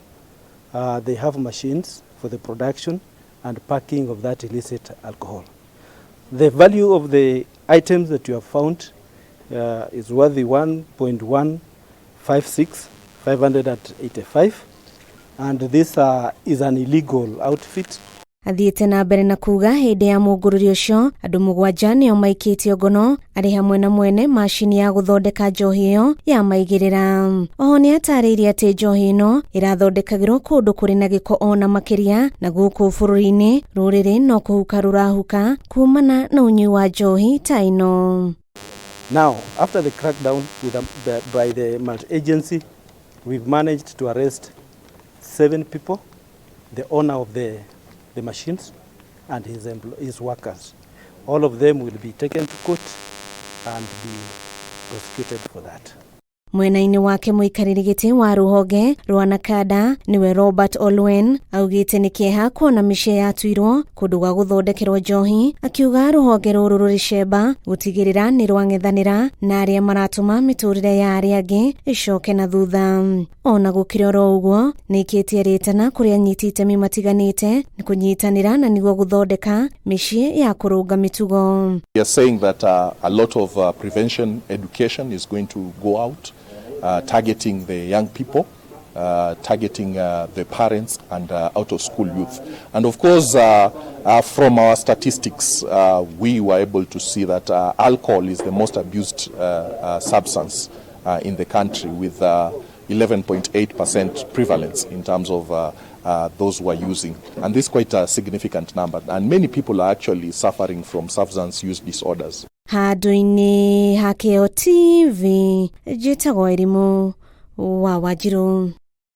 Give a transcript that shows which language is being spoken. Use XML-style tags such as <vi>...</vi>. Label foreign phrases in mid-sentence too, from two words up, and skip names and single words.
<en>They have machines for the production and packing of that illicit alcohol. The value of the items that you have found is worth 1.156,585, and this is an illegal outfit.</en> <ki>Athiĩte na mbere na kuga hĩndĩ ya mũngũrũrio ũcio andũ mũgwanja nĩo maikĩtio ngono arĩ hamwe na mwene macini ya gũthondeka njohi ĩyo ya maigĩrĩra. Oho nĩ atarĩirie atĩ njohi ĩno ĩrathondekagĩrwo kũndũ kũrĩ na gĩko ona makĩria na gũkũ bũrũri-inĩ rũrĩrĩ no kũhuka rũrahuka kumana na ũnyui wa njohi ta ĩno.</ki> <en>Now, after the crackdown by the multi-agency, we've managed to arrest 7 people, the owner of the machines and his workers. All of them will be taken to court and be prosecuted for that.</en> <ki>Mwena-inĩ wake mũikarĩri gĩtĩ wa rũhonge rwa Nakada niwe Robert Olwen augĩte nĩ kĩeha kuona mĩciĩ yatuirwo kũndũ gwa gũthondekerwo njohi, akiuga rũhonge rũrũ rũrĩ cemba gũtigĩrĩra nĩ rwang'ethanĩra na arĩa maratũma mĩtũrĩre ya arĩa angĩ ĩcoke na thutha. Ona gũkĩrĩ oro ũguo nĩ ĩkĩtie rĩtana kũrĩa anyiti itemi matiganĩte nĩ kũnyitanĩra na nĩguo gũthondeka mĩciĩ ya kũrũnga mĩtugo.</ki> <en>We are saying that a lot of prevention education is going to go out. Targeting the young people, targeting the parents and out-of-school youth. And of course, from our statistics, we were able to see that alcohol is the most abused substance in the country, with 11.8% prevalence in terms of those who are using. And this is quite a significant number. And many people are actually suffering from substance use disorders.</en> <ki>Handũ-inĩ ha Kĩo TV, njĩtagwo Irimũ wa Wanjirũ.</ki>